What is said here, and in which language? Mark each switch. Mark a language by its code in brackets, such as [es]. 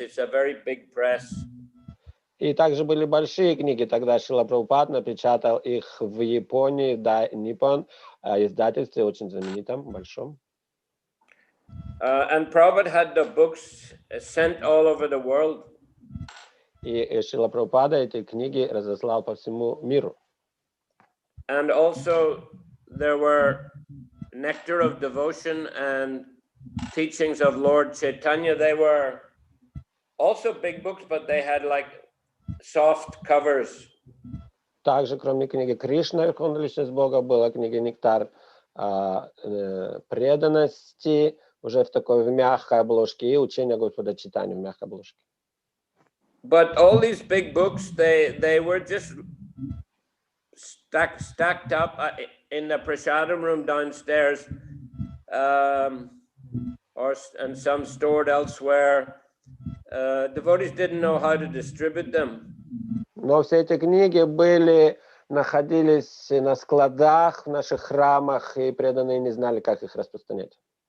[en] It's a very big press. [ru] И также были большие книги. Тогда Шрила Прабхупад напечатал их в Японии, Dai Nippon, издательстве очень знаменитом, большом. [en] And Prabhupada had the books sent all over the world. [ru] И Шрила Прабхупада эти книги разослал по всему миру. [en] And also there were Nectar of Devotion and Teachings of Lord Chaitanya. They were also big books, but they had like soft covers. [ru] Также, кроме книги Кришна, Верховная Личность Бога, была книга «Нектар преданности», уже в мягкой обложке, и «Учение Господа Чайтаньи» в мягкой обложке. [en] But all these big books, they were just stacked up in the prasadam room downstairs, and some stored elsewhere. Devotees didn't know how to distribute them. [ru] Но все эти книги находились на складах в наших храмах, и преданные не знали, как их распространять.